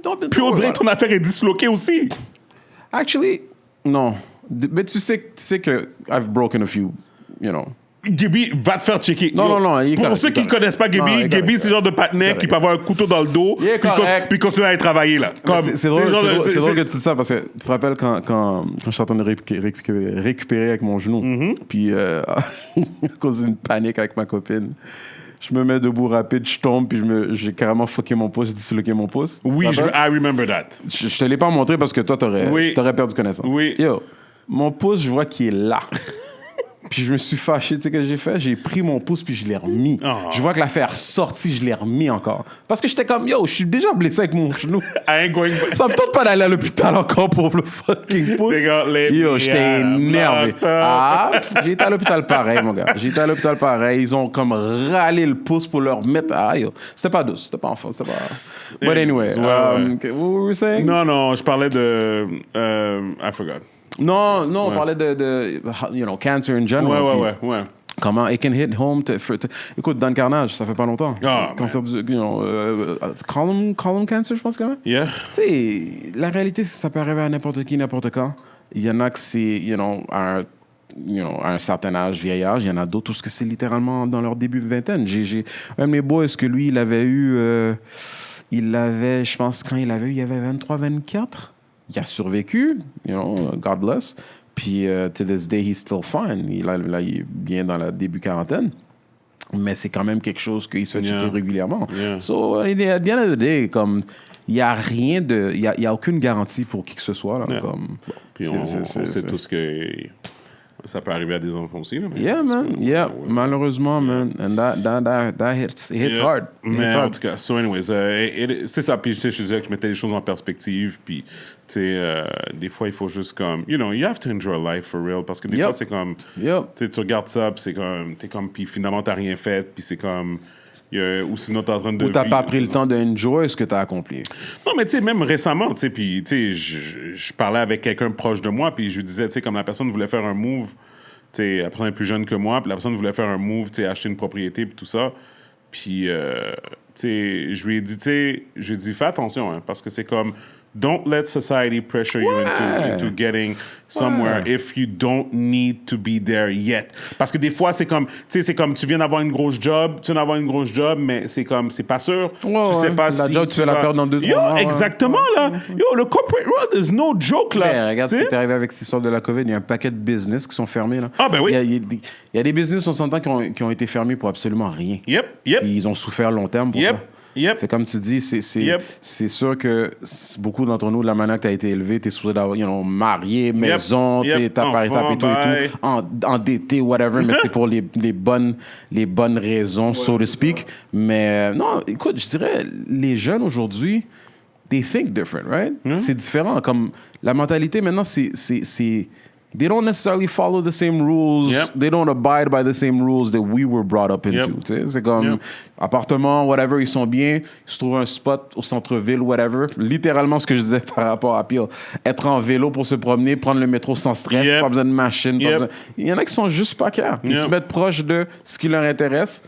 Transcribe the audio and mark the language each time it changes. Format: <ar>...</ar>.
<fr>Puis on dirait que ton affaire est disloquée aussi. Actually, non. Mais tu sais que</fr> <en>I've broken a few, you know...</en> <fr>Gaby va te faire checker. Non. Pour ceux qui ne connaissent pas Gaby, Gaby, c'est le genre de partenaire qui peut avoir un couteau dans le dos puis continuer à aller travailler. Là. C'est drôle que tu dis ça parce que tu te rappelles quand je suis en train de récupérer avec mon genou, puis à cause d'une panique avec ma copine, je me mets debout rapide, je tombe, puis j'ai carrément fucké mon pouce, disloqué mon pouce.</fr> <en>Oui, I remember that.</en> <fr>Je te l'ai pas montré parce que toi, t'aurais perdu connaissance. Oui. Yo, mon pouce, je vois qu'il est là. Puis je me suis fâché, tu sais, que j'ai fait? J'ai pris mon pouce, puis je l'ai remis. Oh. Je vois que l'affaire sortie, je l'ai remis encore. Parce que j'étais comme, yo, je suis déjà blessé avec mon genou. Ça me tente pas d'aller à l'hôpital encore pour le fucking pouce. Yo, j'étais énervé. J'ai été à l'hôpital pareil, mon gars. Ils ont comme râlé le pouce pour leur mettre... yo. C'était pas douce, c'était pas enfant, c'était pas...</fr> <en>But anyway, what were you saying?</en> <fr>Non, je parlais de...</fr> <en>I forgot.</en> <fr>Non, on parlait de cancer</fr> <en>in general.</en> <fr>Ouais.</fr> <en>Comment it can hit home.</en> <fr>Écoute, dans le carnage, ça fait pas longtemps. Cancer du... colon cancer, je pense quand même.</fr> <en>Yeah.</en> <fr>Tu sais, la réalité, c'est que ça peut arriver à n'importe qui, n'importe quand. Il y en a que c'est, à un certain âge, vieil âge. Il y en a d'autres où c'est littéralement dans leur début de vingtaine. J'ai un de mes boys, que lui, il avait eu... je pense, quand il avait eu, il avait 23, 24. Il a survécu,</fr> <en>God bless. Puis, to this day, he's still fine.</en> <fr>Il est bien dans la début quarantaine. Mais c'est quand même quelque chose qu'il se fait checker régulièrement.</fr> <en>Yeah. So, at the end of the day,</en> <fr>comme, il n'y a rien de... Il y a aucune garantie pour qui que ce soit. Là, comme, puis on sait tous que... Ça peut arriver à des enfants aussi. Là,</fr> <en>malheureusement, man. And that hits hard.</en> <fr>Mais en tout cas,</fr> <en>so anyways,</en> <fr>c'est ça. Puis je disais que je mettais les choses en perspective. Puis, tu sais, des fois, il faut juste comme...</fr> <en>you have to enjoy life for real.</en> <fr>Parce que des fois, c'est comme... Tu regardes ça, puis c'est comme... T'es comme... Puis finalement, t'as rien fait. Puis c'est comme... ou sinon, t'es en train de... Ou t'as pas pris le temps d'enjoy ce que t'as accompli. Non, mais tu sais, même récemment, tu sais, puis tu sais, je parlais avec quelqu'un proche de moi, puis je lui disais, tu sais, comme la personne voulait faire un move, tu sais, la personne est plus jeune que moi, puis la personne voulait faire un move, tu sais, acheter une propriété, puis tout ça. Puis, tu sais, je lui ai dit, fais attention, hein, parce que c'est comme...</fr> <en>Don't let society pressure you into getting somewhere if you don't need to be there yet.</en> <fr>Parce que des fois, c'est comme, tu viens d'avoir une grosse job, mais c'est comme, c'est pas sûr. Tu sais pas si... La job, tu vas la perdre dans 2-3 mois. Exactement, là.</fr> <en>Le corporate world is no joke, là.</en> <fr>Mais regarde ce qui est arrivé avec cette histoire de la COVID. Il y a un paquet de business qui sont fermés, là. Ah, ben oui. Il y a des business, on s'entend, qui ont été fermés pour absolument rien.</fr> <en>Yep.</en> <fr>Puis ils ont souffert long terme pour ça. Fait comme tu dis, c'est sûr que beaucoup d'entre nous, de la manière que tu as été élevé, tu es supposé d'avoir, marié, maison, ta paritaire et tout, endetté, whatever, mais c'est pour les bonnes raisons,</fr> <en>so to speak.</en> <fr>Mais non, écoute, je dirais, les jeunes aujourd'hui,</fr> <en>they think different, right?</en> <fr>C'est différent. Comme la mentalité maintenant, c'est</fr> <en>they don't necessarily follow the same rules. They don't abide by the same rules that we were brought up into.</en> <fr>C'est comme appartement, whatever, ils sont bien. Ils se trouvent un spot au centre-ville, whatever. Littéralement, ce que je disais par rapport à Peel. Être en vélo pour se promener, prendre le métro sans stress, pas besoin de machine. Il y en a qui sont juste pas clairs. Ils se mettent proches de ce qui leur intéresse.</fr>